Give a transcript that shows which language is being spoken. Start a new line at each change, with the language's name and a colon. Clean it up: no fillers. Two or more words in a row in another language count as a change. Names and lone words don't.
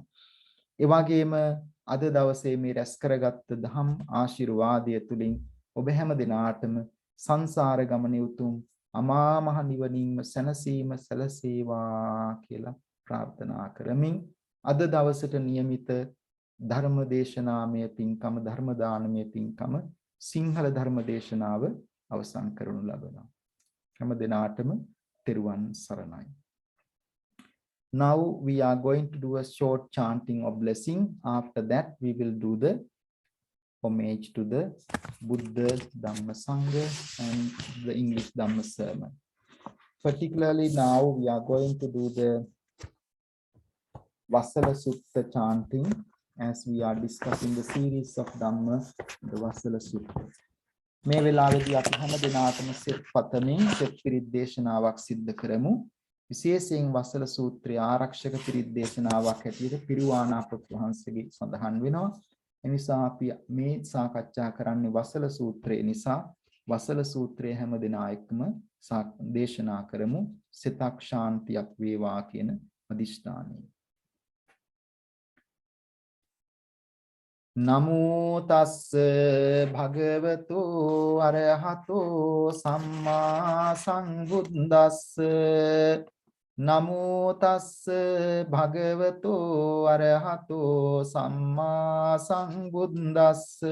Sinhala: ඒ වගේම අද දවසේ මේ රැස් කරගත් දහම් ආශිර්වාදය තුලින් ඔබ හැම දිනාටම සංසාර ගමනේ උතුම් අමා මහ නිවනින්ම සැනසීම සැලසේවා කියලා ප්‍රාර්ථනා කරමින් අද දවසට નિયમિત ධර්ම දේශනාමය පින්කම ධර්ම දානමය පින්කම සිංහල ධර්ම දේශනාව අවසන් කරනු ලබනවා. හැම දිනාටම තෙරුවන් සරණයි.
English: Now we are going to do a short chanting of blessing. After that we will do the homage to the Buddha, Dhamma, Sangha and the English Dhamma sermon. Particularly now we are going to do the Vasala Sutta chanting as we are discussing the series of Dhamma, the Vasala Sutta.
Sinhala: මේ වෙලාවේදී අපි හැම දිනාටම සෙත් පතමින් සෙත් පිරිත් දේශනාවක් සිද්ධ කරමු. විශේෂයෙන් වසල සූත්‍රය ආරක්ෂක පිරිත් දේශනාවක් හැටියට පිරුවානාපත් වහන්සේගේ සඳහන් වෙනවා. එනිසා අපි මේ සාකච්ඡා කරන්නේ වසල සූත්‍රය නිසා වසල සූත්‍රය හැම දිනා එක්කම දේශනා කරමු. සිතක් ශාන්තියක් වේවා කියන අදිෂ්ඨානයෙන්.
Pali: නමෝ තස්ස භගවතු අරහතෝ සම්මා සම්බුද්දස්ස නමෝ තස්ස භගවතු අරහතෝ සම්මා සම්බුද්දස්ස